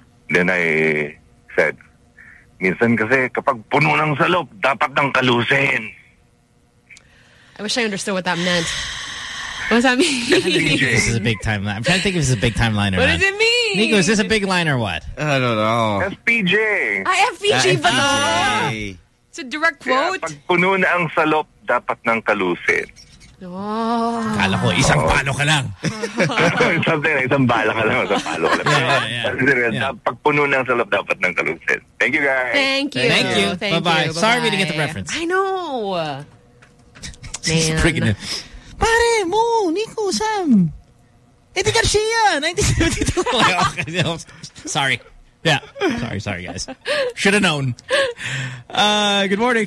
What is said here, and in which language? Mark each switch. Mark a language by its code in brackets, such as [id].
[en] Then I said, [tl] minsan kasi kapag puno ng salop, dapat nang kalusin. [en] I wish I understood what that meant. What does that mean? This is a big time. I'm trying to think if this is a big time line or what not. What does it mean? Nico, is this a big line or what? I don't know. FPJ. FPJ, but it's a direct quote. [tl] Kaya pag puno ng salop, dapat nang kalusin. [en] Oh. [tl] Kala ko, isang palo ka lang. [en] Something like, [tl] isang bala ka lang, isang palo ka lang. Pag puno ng salop, dapat ng kalusin. [en] Thank you, guys. Thank you. Bye-bye. Sorry we didn't get the reference. I know. Man. She's freaking out. Pare, Mo, Nico, Sam. Eddie Garcia, 1972. Sorry. Yeah. Sorry, guys. Should have known. Good morning.